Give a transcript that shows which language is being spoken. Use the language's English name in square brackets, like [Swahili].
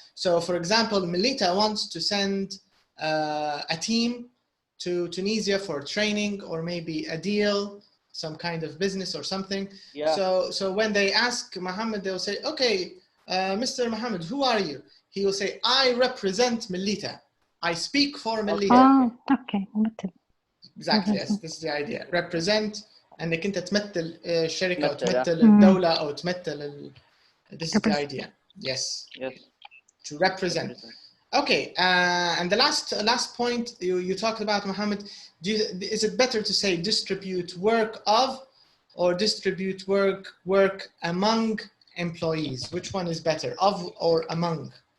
[English] So for example, Melita wants to send a team to Tunisia for training or maybe a deal, some kind of business or something. Yeah. So when they ask Mohammed, they'll say, okay, Mr. Mohammed, who are you? He will say, I represent Melita. I speak for Melita. Okay. Exactly. Yes, this is the idea. [Arabic] Represent انك انت تمثل الشركة او تمثل الدولة او تمثل. [English] This is the idea. Yes. To represent. Okay. And the last point you talked about, Mohammed. Is it better to say distribute work of or distribute work among employees? Which one is better, of or among?